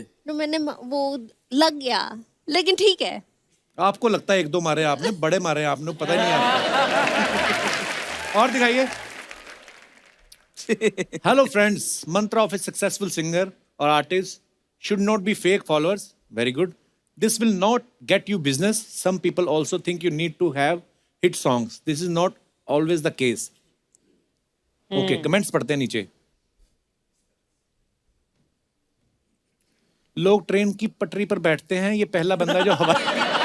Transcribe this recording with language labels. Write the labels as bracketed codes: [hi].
[hi] तो वो लग गया, लेकिन ठीक है। आपको लगता है एक दो मारे आपने, बड़े मारे आपने, पता ही नहीं आपको। और दिखाइए। [en] Hello friends, मंत्र of a successful singer और artist should not be fake followers. Very good. This will not get you business. Some people also think you need to have hit songs. This is not always the case. [hi] Okay, comments पढ़ते हैं नीचे। लोग train की पटरी पर बैठते हैं, ये पहला बंदा जो हवा।